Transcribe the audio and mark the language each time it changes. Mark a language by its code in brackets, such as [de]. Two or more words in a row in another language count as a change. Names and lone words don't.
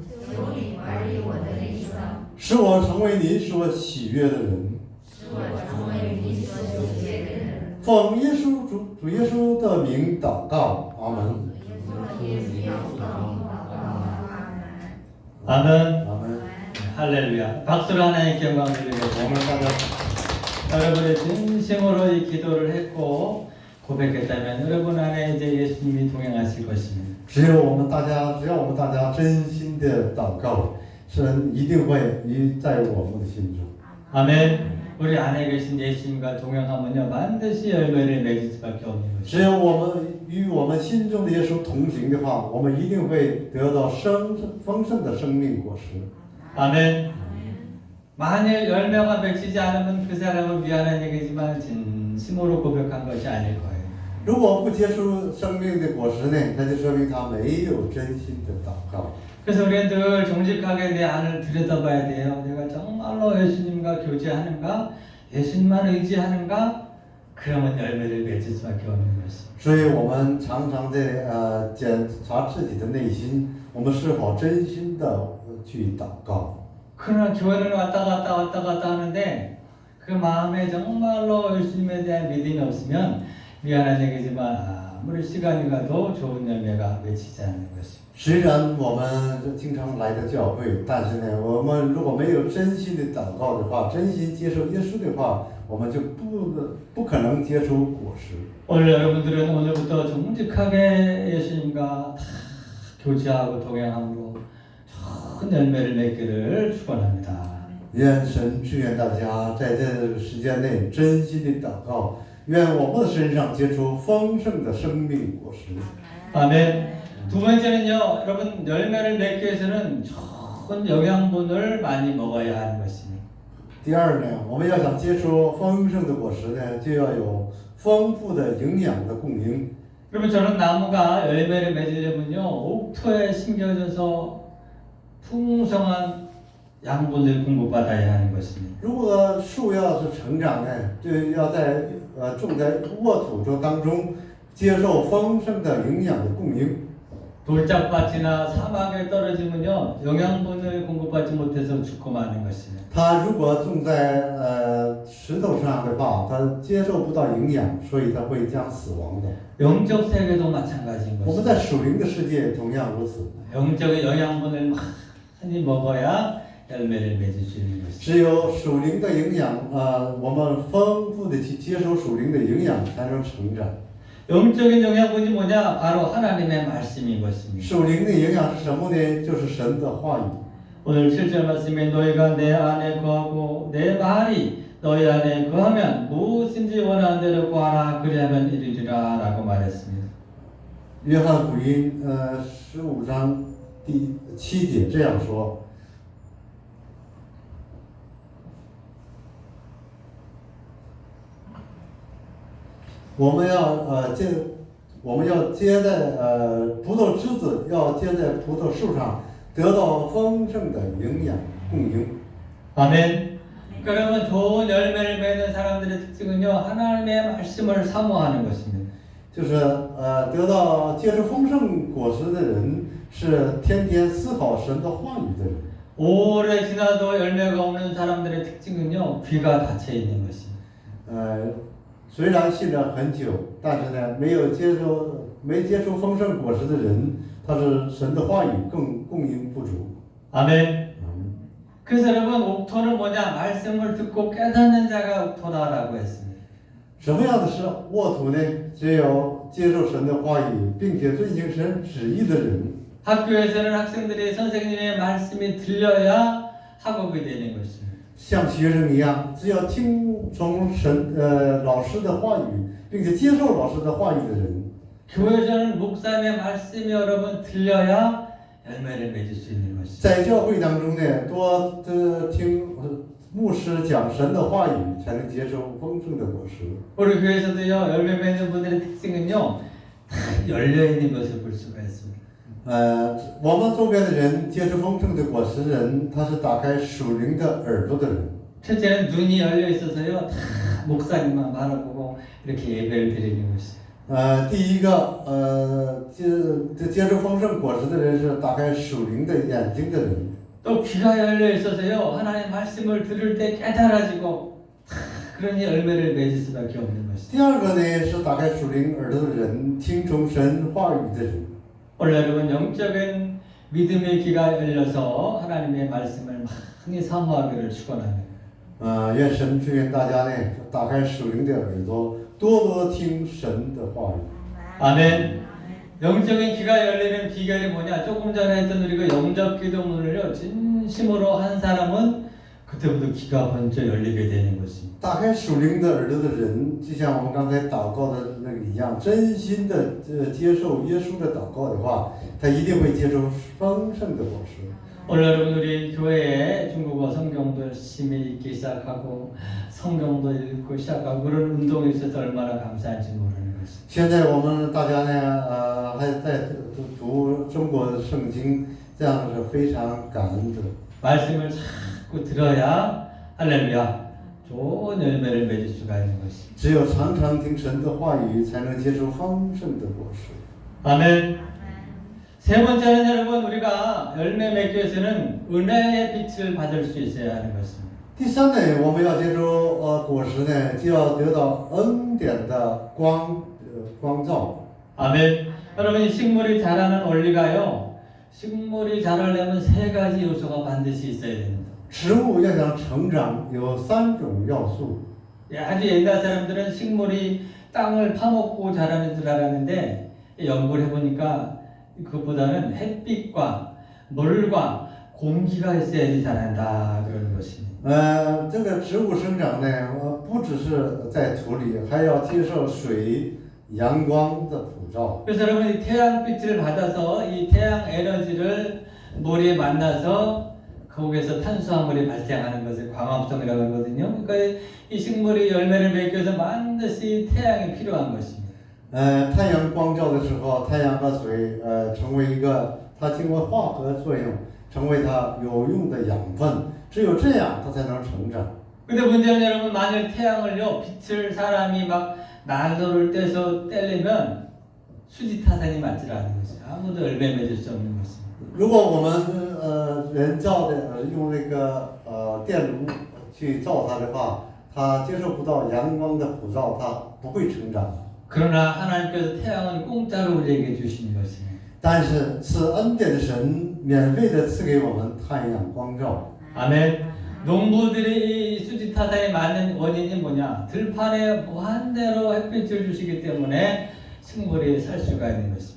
[zh] 求你管理我的一生，使我成为你所喜悦的人。使我成为你所喜悦的人。奉耶稣主耶稣的名祷告，阿门。耶稣要祷告，阿门。 [ko] 아멘. [zh] 阿门。 [ko] 할렐루야. 박수로 하나님께 영광 드리겠습니다. [zh] 我们大家 [ko] 여러분의 진심으로 이 기도를 했고 고백했다면 여러분 안에 이제 예수님이 동행하실 것입니다. [zh] 只要我们大家真心的祷告，神一定会在我们的心中。 [ko] 아멘. 우리 안에 계신 예수님과 동행하면요 반드시 열매를 맺을 수밖에 없는 [zh] 只 [ko] 것입니다. [zh] 有我们与我们心中的耶稣同行的话，我们一定会得到丰盛的生命果实。 [ko] 아멘. 만일 열매가 맺히지 않으면 그 사람은 미안한 얘기지만 진심으로 고백한 것이 아닐 거예요. [zh] 如果不结出生命的果实呢，那就说明他没有真心的祷告。 [ko] 그래서 우리는 늘 정직하게 내 안을 들여다봐야 돼요. 내가 정말로 예수님과 교제하는가? 예수님만 의지하는가? 그러면 열매를 맺을 수밖에 없는 것입니다. [zh] 所以我们常常的检查自己的内心，我们是否真心的去祷告。 [ko] 그러나 교회는 왔다 갔다 하는데 그 마음에 정말로 예수님에 대한 믿음이 없으면 미안한 얘기지만 아무리 시간이 가도 좋은 열매가 맺히지 않는 것입니다. [zh] 虽然我们经常来到教会，但是呢，我们如果没有真心的祷告的话，真心接受耶稣的话， 我们就不可能结出果实。 [ko] 오늘 여러분들은 오늘부터 정직하게 예수님과 다 교제하고 동행함으로 좋은 열매를 맺기를 축원합니다. [zh] 愿神祝愿大家在这个时间内真心的祷告，愿我们的身上结出丰盛的生命果实。 [ko] 아멘. 두 번째는요, 여러분 열매를 맺기 위해서는 좋은 영양분을 많이 먹어야 하는 것입니다. [zh] 第二呢，我们要想结出丰盛的果实呢，就要有丰富的营养的供应。 [ko] 그러면 저는 나무가 열매를 맺으려면요, 옥토에 심겨져서 풍성한 양분을 공급받아야 하는 것입니다. [zh] 如果树要是成长呢，就要在种在沃土中当中，接受丰盛的营养的供应。 [ko] 돌짝밭이나 사막에 떨어지면요, 영양분을 공급받지 못해서 죽고 마는 것입니다. [zh] 它如果种在石头上的话，它接受不到营养，所以它会将死亡的。 [ko] 영적 세계도 마찬가지인 [zh] 我们 [ko] 것입니다. [zh] 在属灵的世界同样如此。 [ko] 영적의 영양분을 많이 먹어야 열매를 맺을 수 있는 것입니다. [zh] 只有属灵的营养，我们丰富的去接受属灵的营养，才能成长。 [ko] 영적인 영양분이 뭐냐? 바로 하나님의 말씀인 것입니다. [zh] 属灵的营养是什么呢？就是神的话语。 [ko] 오늘 7절 말씀에 너희가 내 안에 거하고 내 말이 너희 안에 거하면 무엇인지 원하는 대로 구하라 그리하면 이루리라 라고 말했습니다. [zh] 约翰福音15章第7节这样说。我们要接在葡萄枝子，要接在葡萄树上，得到丰盛的营养供应。 [ko] 아멘. 그러면 좋은 열매를 맺는 사람들의 특징은요, 하나님의 말씀을 사모하는 것입니다. [zh] 就是得到接受丰盛果实的人，是天天思考神的话语的人。 [ko] 오래 지나도 열매가 없는 사람들의 특징은요, 귀가 닫혀 있는 것입니다. [zh] 虽然信了很久，但是呢，没接触丰盛果实的人，他是神的话语供应不足。 [ko] 아멘. 그래서 여러분 옥토는 뭐냐? 말씀을 듣고 깨닫는 자가 옥토다라고 했습니다. [zh] 什么样的是沃土呢？只有接受神的话语，并且遵行神旨意的人。 [ko] 학교에서는 학생들이 선생님의 말씀이 들려야 학업이 되는 것입니다. [zh] 像学生一样，只要听从老师的话语，并且接受老师的话语的人。 [ko] 교회에서는 목사님의 말씀이 여러분 들려야 열매를 맺을 수 있는 것입니다. [zh] 在教会当中呢，多听牧师讲神的话语，才能接受丰盛的果实。 [ko] 우리 교회에서도요, 열매 맺는 분들의 특징은요, 다 열려 있는 것을 볼 수가 있습니다. [zh] 我们周边的人接受丰盛的果实的人，他是打开属灵的耳朵的人。 [ko] 첫째는 눈이 열려 있어서요, 다 목사님만 바라보고 이렇게 예배를 드리는 것입니다. [zh] 第一个接受丰盛果实的人是打开属灵的眼睛的人。 [ko] 또 귀가 열려 있어서요, 하나님 말씀을 들을 때 깨달아지고 그러니 열매를 맺을 수밖에 없는 것입니다. [zh] 第二个呢是打开属灵耳朵的人，听从神话语的人。 [ko] 오늘 여러분 영적인 믿음의 귀가 열려서 하나님의 말씀을 많이 사모하기를 축원합니다. [zh] 愿神祝愿大家呢打开属灵的耳朵，多多听神的话语。 [ko] 아멘. 영적인 귀가 열리는 비결이 뭐냐? 조금 전에 했던 우리가 영적 기도문을요, 진심으로 한 사람은 그때부터 귀가 번쩍 열리게 되는 것입니다. [zh] 打开属灵的耳朵的人，就像我们刚才祷告的那个一样，真心的接受耶稣的祷告的话，他一定会接受丰盛的果实。 [ko] 오늘 여러분 우리 교회에 중국어 성경도 열심히 읽기 시작하고 성경도 읽고 시작하고 그런 운동이 있어서 얼마나 감사한지 모르는 것입니다. [zh] 现在我们大家呢，还在读中国的圣经，这样是非常感恩的。 [ko] 말씀을 자꾸 들어야 할렐루야 좋은 열매를 맺을 수가 있는 것입니다. [zh] 只有常常听神的话语，才能接受丰盛的果实。 [ko] 아멘. 세 번째는 여러분 우리가 열매 맺기 위해서는 은혜의 빛을 받을 수 있어야 하는 것입니다. [zh] 第三呢，我们要接受果实呢，就要得到恩典的光照。 [ko] 아멘. 여러분 이 식물이 자라는 원리가요. 식물이 자라려면 세 가지 요소가 반드시 있어야 됩니다. [zh] 植物要想成长，有3种要素。 [ko] 아주 옛날 사람들은 식물이 땅을 파먹고 자라는 줄 알았는데 연구를 해보니까 그것보다는 햇빛과 물과 공기가 있어야지 자란다 그러는 것입니다. 这个植物生长呢，不只是在土里，还要接受水、阳光的普照。 그래서 여러분 이 태양빛을 받아서 이 태양 에너지를 머리에 만나서 거기에서 탄수화물이 발생하는 것을 광합성이라고 하거든요. 그러니까 이 식물이 열매를 맺기 위해서 반드시 태양이 필요한 것입니다. [zh] 太阳光照的时候，太阳和水成为一个，它经过化合作用，成为它有用的养分。只有这样，它才能成长。 [ko] 근데 문제는 여러분 만일 태양을요 빛을 사람이 막 난로를 떼서 떼려면 수지타산이 맞지 않는 것이 아무도 열매 맺을 수 없는 것입니다. [zh] 如果我们人造的用那个电炉去造它的话，它接受不到阳光的普照，它不会成长。 [ko] 그러나 하나님께서 태양은 공짜로 우리에게 주시는 것입니다. [zh] 但是赐恩典的神免费的赐给我们太阳光照。 [ko] 아멘. 농부들이 이 수지타산이 많은 원인이 뭐냐? 들판에 무한대로 햇빛을 주시기 때문에 식물이 살 수가 있는 것입니다.